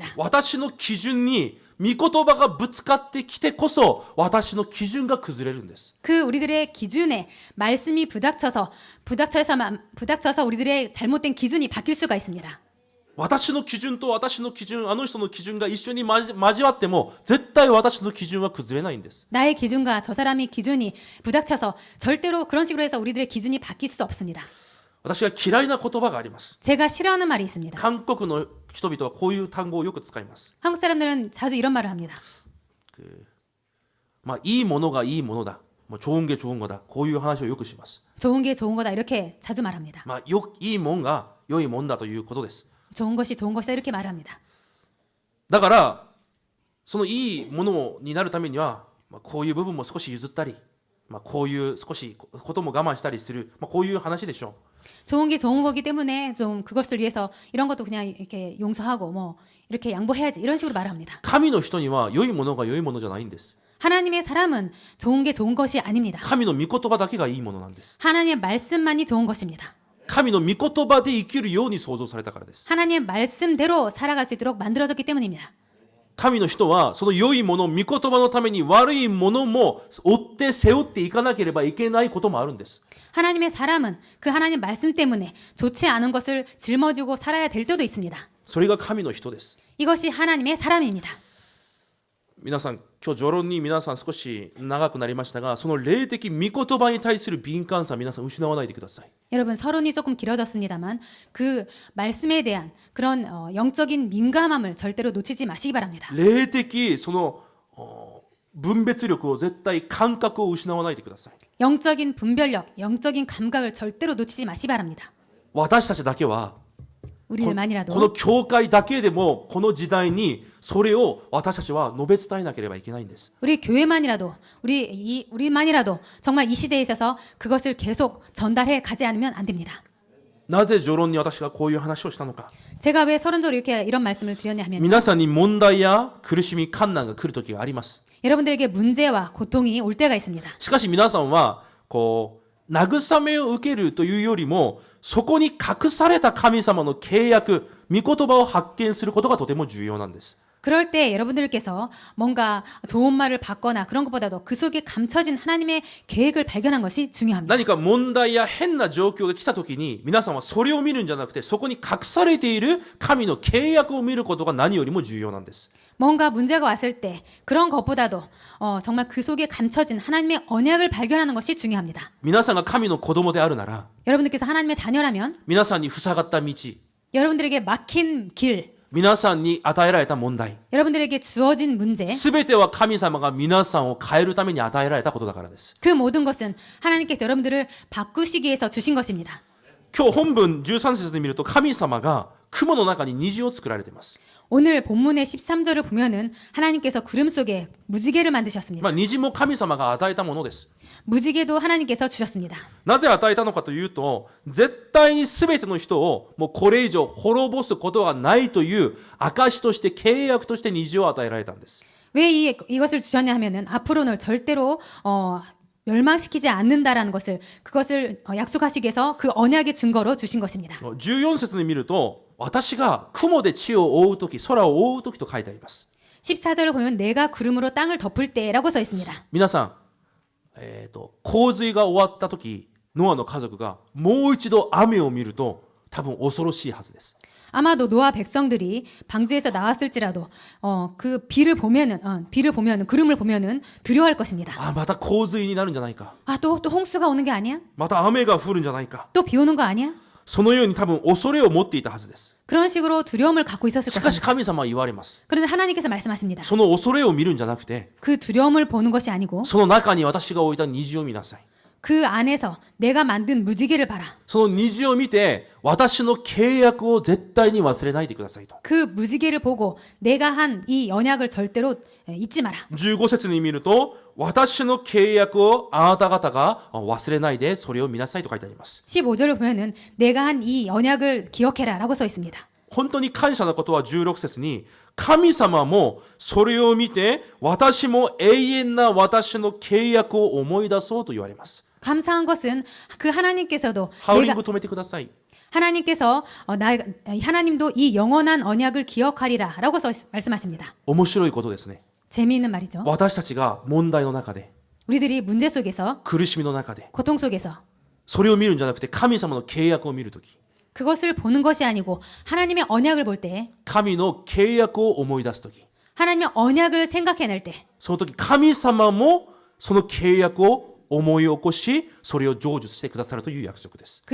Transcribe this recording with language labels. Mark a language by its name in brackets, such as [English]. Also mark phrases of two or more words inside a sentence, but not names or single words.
[Japanese] 私の基準に御言葉がぶつかってきてこそ私の基準が崩れるんです。 [Korean] 그 우리들의 기준에 말씀이 부닥쳐서 우리들의 잘못된 기준이 바뀔 수가 있습니다. [Japanese] 私の基準と私の基準、あの人の基準が一緒に交わっても絶対私の基準は崩れないんです。 [Korean] 나의 기준과 저 사람의 기준이 부닥쳐서 절대로 그런 식으로 해서 우리들의 기준이 바뀔 수 없습니다. [Japanese] 私が嫌いな言葉があります。 [Korean] 제가 싫어하는 말이 있습니다. [Japanese] 韓国の人々はこういう単語をよく使います。 [Korean] 한국 사람들은 자주 이런 말을 합니다. [Japanese] いいものがいいものだ。 [Korean] 좋은 게 좋은 거다. [Japanese] こういう話をよくします。 [Korean] 좋은 게 좋은 거다 이렇게 자주 말합니다. [Japanese] いいもんが良いもんだということです。 [Korean] 좋은 것이 좋은 것이다 이렇게 말합니다. [Japanese] だからそのいいものになるためには、こういう部分も少し譲ったり、こういう少しことも我慢したりする、こういう話でしょう。 [Korean] 좋은 게 좋은 거기 때문에 좀 그것을 위해서 이런 것도 그냥 이렇게 용서하고 뭐 이렇게 양보해야지 이런 식으로 말합니다. [Japanese] 神の人には良いものが良いものじゃないんです。 [Korean] 하나님의 사람은 좋은 게 좋은 것이 아닙니다. [Japanese] 神の御言葉だけがいいものなんです。 [Korean] 하나님의 말씀만이 좋은 것입니다. [Japanese] 神の御言葉で生きるように創造されたからです。 [Korean] 하나님의 말씀대로 살아갈 수 있도록 만들어졌기 때문입니다. [Japanese] 神の人はその良いもの、御言葉のために悪いものも追って背負っていかなければいけないこともあるんです。 [Korean] 하나님의 사람은 그 하나님 말씀 때문에 좋지 않은 것을 짊어지고 살아야 될 때도 있습니다. [Japanese] それが神の人です。 [Korean] 이것이 하나님의 사람입니다. [Japanese] 皆さん、今日序論に皆さん少し長くなりましたが、その霊的御言葉に対する敏感さ、皆さん失わないでください。 [Korean] 여러분 서론이 조금 길어졌습니다만 그 말씀에 대한 그런 영적인 민감함을 절대로 놓치지 마시기 바랍니다. [Japanese] 霊的その分別力を絶対感覚を失わないでください。 [Korean] 영적인 분별력, 영적인 감각을 절대로 놓치지 마시기 바랍니다. [Japanese] 私たちだけは [Korean] 우리들만이라도 [Japanese] この教会だけでもこの時代にそれを私たちは述べ伝えなければいけないんです。 [Korean] 우리 교회만이라도 우리만이라도 정말 이 시대에 있어서 그것을 계속 전달해 가지 않으면 안 됩니다. [Japanese] なぜ序論に私がこういう話をしたのか。 [Korean] 제가 왜 서론적으로 이렇게 이런 말씀을 드렸냐 하면 [Japanese] 皆さんに問題や苦しみ、困難が来る時があります。 [Korean] 여러분들에게 문제와 고통이 올 때가 있습니다. [Japanese] しかし皆さんはこう慰めを受けるというよりもそこに隠された神様の契約、御言葉を発見することがとても重要なんです。 [Korean] 그럴 때 여러분들께서 뭔가 좋은 말을 받거나 그런 것보다도 그 속에 감춰진 하나님의 계획을 발견한 것이 중요합니다. [Japanese] 何か問題や変な状況が来た時に皆さんはそれを見るんじゃなくてそこに隠されている神の契約を見ることが何よりも重要なんです。 [Korean] 뭔가 문제가 왔을 때 그런 것보다도 정말 그 속에 감춰진 하나님의 언약을 발견하는 것이 중요합니다. [Japanese] 皆さんが神の子供であるなら [Korean] 여러분들께서 하나님의 자녀라면 [Japanese] 皆さんに塞がった道、 [Korean] 여러분들에게 막힌 길, [Japanese] 皆さんに与えられた問題、 [Korean] 여러분들에게 주어진 문제, [Japanese] すべては神様が皆さんを変えるために与えられたことだからです。 [Korean] 그 모든 것은 하나님께서 여러분들을 바꾸시기 위해서 주신 것입니다. [Japanese] 今日本文13節で見ると神様が雲の中に虹を作られています。 [Korean] 오늘 본문의 13절을 보면은 하나님께서 구름 속에 무지개를 만드셨습니다. [Japanese] 虹も神様が与えたものです。 [Korean] 무지개도 하나님께서 주셨습니다. [Japanese] なぜ与えたのかというと、絶対に全ての人をもうこれ以上滅ぼすことがないという証として契約として虹を与えられたんです。 [Korean] 왜 이것을 주셨냐 하면은 앞으로는 절대로 멸망시키지 않는다라는 그것을 약속하시기 위해서 그 언약의 증거로 주신 것입니다. [Japanese] 14 節に見ると、私が雲で地を覆うとき、空を覆うときと書いてあります。 [Korean] 14절을 보면 내가 구름으로 땅을 덮을 때라고 써 있습니다. [Japanese] 皆さん、洪水が終わったとき、ノアの家族がもう一度雨を見ると、多分恐ろしいはずです。 [Korean] 아마도 노아 백성들이 방주에서 나왔을지라도 그 비를 보면은 구름을 보면은 두려워할 것입니다. [Japanese] あ、また洪水になるんじゃないか。 [Korean] 또 홍수가 오는 게 아니야? [Japanese] また雨が降るんじゃないか。 [Korean] 또 비 오는 거 아니야? [Japanese] そのように多分恐れを持っていたはずです。 [Korean] 그런 식으로 두려움을 갖고 있었을 [Japanese] しかし [Korean] 것입니다. [Japanese] 神様は言われます。 [Korean] 그런데 하나님께서 말씀하십니다. [Japanese] その恐れを見るんじゃなくて、 [Korean] 그 두려움을 보는 것이 아니고 [Japanese] その中に私が置いた虹を見なさい。 [Korean] 그 안에서 내가 만든 무지개를 봐라. [Japanese] その虹を見て、私の契約を絶対に忘れないでくださいと。 [Korean] 그 무지개를 보고 내가 한 이 언약을 절대로 잊지 마라. [Japanese] 15 節に見ると、私の契約をあなた方が忘れないでそれを見なさいと書いてあります。 [Korean] 15절을 보면은 내가 한 이 언약을 기억해라라고 써 있습니다. [Japanese] 本当に感謝なことは16節に、神様もそれを見て、私も永遠な私の契約を思い出そうと言われます。 [Korean] 감사한 것은 그 하나님께서도 [Japanese] ハウリング止めてください。 [Korean] 하나님께서 하나님도 이 영원한 언약을 기억하리라라고 말씀하십니다. [Japanese] 面白いことですね。 [Korean] 재미있는 말이죠. [Japanese] 私たちが問題の中で、 [Korean] 우리들이 문제 속에서 [Japanese] 苦しみの中で、 [Korean] 고통 속에서 [Japanese] それを見るんじゃなくて神様の契約を見るとき、 [Korean] 그것을 보는 것이 아니고 하나님의 언약을 볼 때 [Japanese] 神の契約を思い出すとき、 [Korean] 하나님의 언약을 생각해낼 때 [Japanese] その時神様もその契約を思い起こし、それを成就してくださるという約束です。